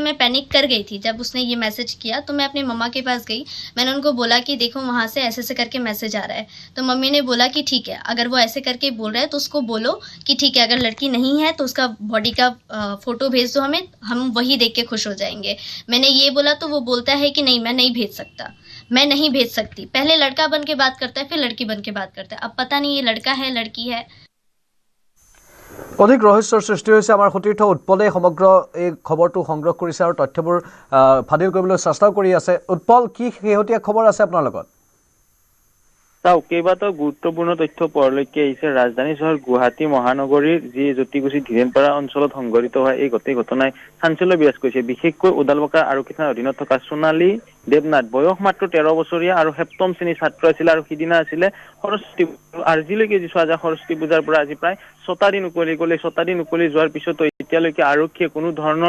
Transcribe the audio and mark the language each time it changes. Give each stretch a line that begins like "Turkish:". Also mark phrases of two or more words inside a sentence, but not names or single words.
Hindi: मैं पैनिक कर गई थी जब उसने ये मैसेज किया तो मैं अपनी मम्मा के पास गई मैंने उनको बोला कि देखो वहाँ से ऐसे करके मैसेज आ रहा है तो मम्मी ने बोला कि ठीक है अगर वो ऐसे करके बोल रहा है तो उसको बोलो कि ठीक है अगर लड़की नहीं है तो उसका बॉडी का फ़ोटो भेज दो हमें हम वही देख के खुश हो जाएंगे मैंने ये बोला तो वो बोलता है कि नहीं मैं नहीं भेज सकता मैं नहीं भेज सकती पहले लड़का बन के बात करता है फिर लड़की बन के बात करता है अब पता नहीं ये लड़का है लड़की है
Assamese: অধিক ৰহস্যৰ সৃষ্টি হৈছে আমাৰ সতীৰ্থ উৎপলে সমগ্ৰ এই খবৰটো সংগ্ৰহ কৰিছে আৰু তথ্যবোৰ ফাদিল কৰিবলৈ চেষ্টা কৰি আছে উৎপল কি শেহতীয়া খবৰ আছে আপোনাৰ লগত তাও কেইবাটাও গুৰুত্বপূৰ্ণ তথ্য পৰলৈকে আহিছে ৰাজধানী চহৰ গুৱাহাটী মহানগৰীৰ যি জ্যোতিকুছি ধীৰেনপাৰা অঞ্চলত সংঘটিত হোৱা এই গোটেই ঘটনাই চাঞ্চল্য বিৰাজ কৰিছে বিশেষকৈ উদালবাক্ৰা আৰক্ষী থানাৰ অধীনত থকা সোণালী দেৱনাথ বয়স মাত্ৰ 13 বছৰীয়া আৰু সপ্তম শ্ৰেণীৰ ছাত্ৰ আছিল আৰু সিদিনা আছিলে সৰস্বতী আজিলৈকে যি চোৱা যায় সৰস্বতী পূজাৰ পৰা আজি প্ৰায় 6 দিন উকলি যোৱাৰ পিছতো এতিয়ালৈকে আৰক্ষীয়ে কোনো ধৰণৰ